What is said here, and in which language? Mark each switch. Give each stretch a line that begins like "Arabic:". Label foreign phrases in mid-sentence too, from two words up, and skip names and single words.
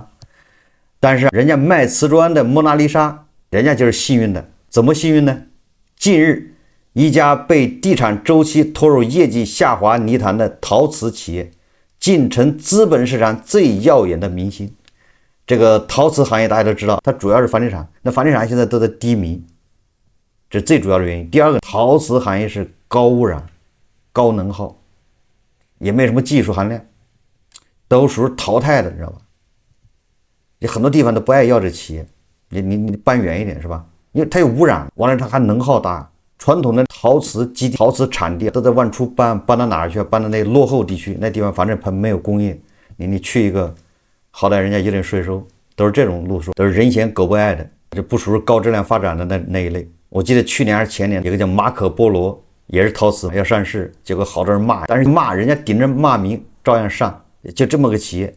Chinese: 但是人家賣瓷磚的蒙娜麗莎，人家就是幸運的。怎麼幸運呢？近日，一家被地產周期拖入業績下滑泥潭的陶瓷企業，竟成資本市場最耀眼的明星。這個陶瓷行業大家都知道，它主要是房地產，那房地產現在都在低迷，這是最主要的原因。第二個，陶瓷行業是高污染、高能耗，也沒什麼技術含量，都屬於淘汰的，知道吧？你很多地方都不愛要這企業，你搬遠一點是吧？因為它有污染，完了它還能耗大。傳統的陶瓷基地、陶瓷產地都在往出搬到哪兒去？搬到那落後地區，那地方反正它沒有工業。你去一個，好歹人家有點稅收，都是這種路數，都是人嫌狗不愛的，就不屬於高質量發展的那一類。我記得去年還是前年，有個叫馬可波羅，也是陶瓷要上市，結果好多人罵，但是罵人家頂着罵名照樣上，就這麼個企業。